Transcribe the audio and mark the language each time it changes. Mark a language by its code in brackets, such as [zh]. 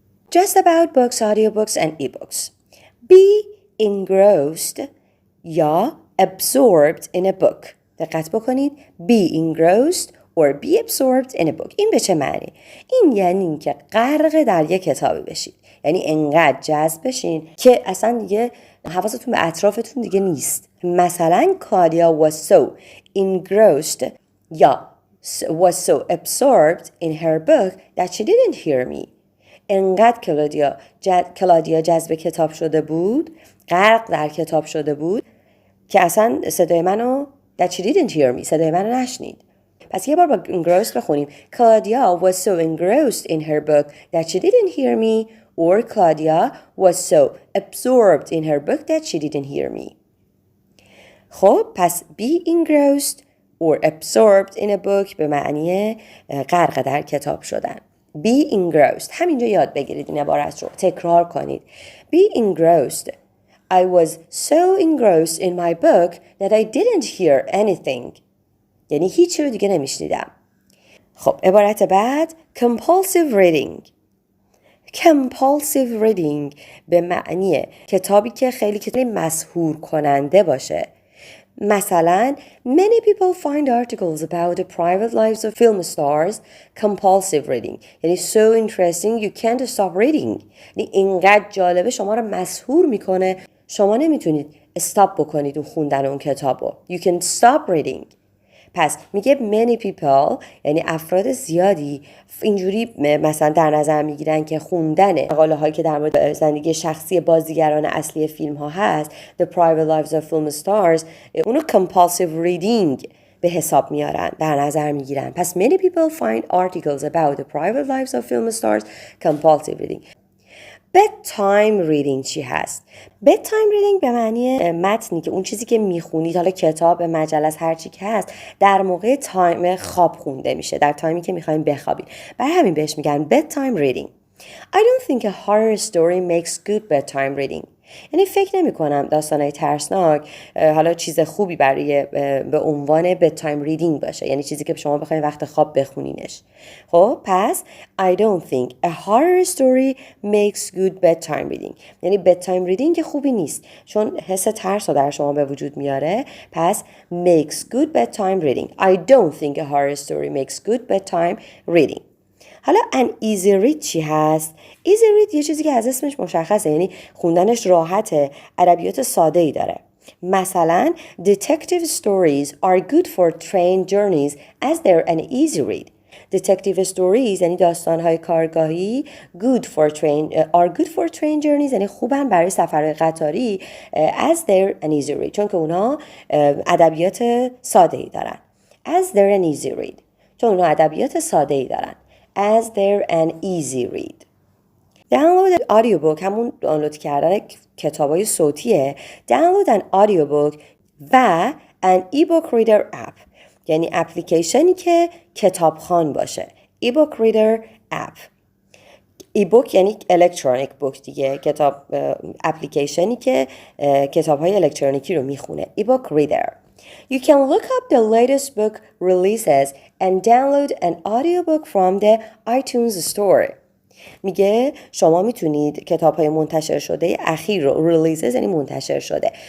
[en] Just about books, audiobooks and e-books. Be engrossed [fa] یا [en] absorbed in a book. [fa] دقت بکنید. [en] Be engrossed or be absorbed in a book. [fa] این به چه معنی؟ این یعنی که غرق در یک کتابی بشید. یعنی انقدر جذب بشین که اصلا دیگه حواستون به اطرافتون دیگه نیست. مثلا [en] Kalia was so engrossed [fa] یا [en] was so absorbed in her book that she didn't hear me. [fa] انقدر کلادیا جذب کتاب شده بود، غرق در کتاب شده بود که اصلا صدای منو [en] that she didn't hear me [fa] صدای منو نشنید. پس یه بار با engrossed بخونیم. [en] Claudia was so engrossed in her book that she didn't hear me or Claudia was so absorbed in her book that she didn't hear me. [fa] خب پس [en] be engrossed or absorbed in a book [fa] به معنی غرق در کتاب شدن. [en] Be engrossed. [fa] همینجا یاد بگیرید این عبارت رو. تکرار کنید. [en] Be engrossed. I was so engrossed in my book that I didn't hear anything. [fa] یعنی هیچی رو دیگه نمیشنیدم. خب عبارت بعد [en] compulsive reading. Compulsive reading [fa] به معنی کتابی که خیلی مسحور کننده باشه. مثلا [en] many people find articles about the private lives of film stars compulsive reading. [fa] یعنی [en] so interesting you can't stop reading. [fa] یعنی اینقدر جالبه شما رو مسحور میکنه شما نمیتونید استاپ بکنید اون خوندن اون کتابو. [en] You can stop reading. [fa] پس میگه [en] many people [fa] یعنی افراد زیادی اینجوری مثلا در نظر میگیرن که خوندن مقاله هایی که در مورد زندگی شخصی بازیگران اصلی فیلم ها هست [en] The Private Lives of Film Stars [fa] اونو [en] compulsive reading [fa] به حساب میارن در نظر میگیرن. پس [en] many people find articles about the private lives of film stars compulsive reading. bedtime reading [fa] چی هست؟ bedtime reading به معنی متنی که اون چیزی که میخونید حالا کتاب مجله هر چی که هست در موقع تایم خواب خونده میشه در تایمی که میخواین بخوابید. برای همین بهش میگن [en] bedtime reading. I don't think a horror story makes good bedtime reading. [fa] یعنی فکر نمی کنم داستانهای ترسناک حالا چیز خوبی برای به عنوان [en] bedtime reading [fa] باشه، یعنی چیزی که شما بخواید وقت خواب بخونینش. خب پس [en] I don't think a horror story makes good bedtime reading، [fa] یعنی bedtime reading که خوبی نیست چون حس ترس رو در شما به وجود میاره. پس [en] makes good bedtime reading. I don't think a horror story makes good bedtime reading. [fa] حالا [en] an easy read [fa] چی هست؟ easy read یه چیزی که از اسمش مشخصه، یعنی خوندنش راحته، ادبیات ساده ای داره. [en] مثلا detective stories are good for train journeys as they're an easy read. detective stories [fa] یعنی داستان‌های کارگاهی [en] are good for train journeys [fa] یعنی خوبن برای سفرهای قطاری [en] as they're an easy read [fa] چون که اونا ادبیات ساده‌ای دارن. [en] as they're an easy read [fa] چون اونا ادبیات ساده‌ای دارن. [en] as they're an easy read. download an audiobook [fa] همون دانلود کردن کتابای صوتیه. [en] download an audiobook [fa] و [en] an ebook reader app [fa] یعنی اپلیکیشنی که کتابخوان باشه. [en] ebook reader app. [fa] ebook یعنی [en] electronic book [fa] دیگه، کتاب اپلیکیشنی که کتاب‌های الکترونیکی رو میخونه. [en] ebook reader. You can look up the latest book releases and download an audiobook from the iTunes store. [fa] میگه شما میتونید کتاب‌های منتشر شده اخیر رو releases یعنی منتشر شده.